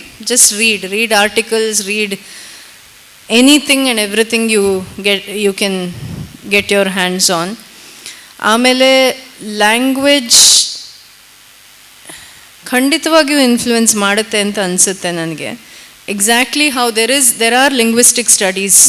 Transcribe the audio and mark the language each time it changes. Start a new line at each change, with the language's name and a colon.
English: Just read articles, read anything and everything you can get your hands on.
Kannada: ಆಮೇಲೆ language ಖಂಡಿತವಾಗಿಯೂ influence ಮಾಡುತ್ತೆ ಅಂತ ಅನಿಸುತ್ತೆ ನನಗೆ.
English: Exactly how there are linguistic studies.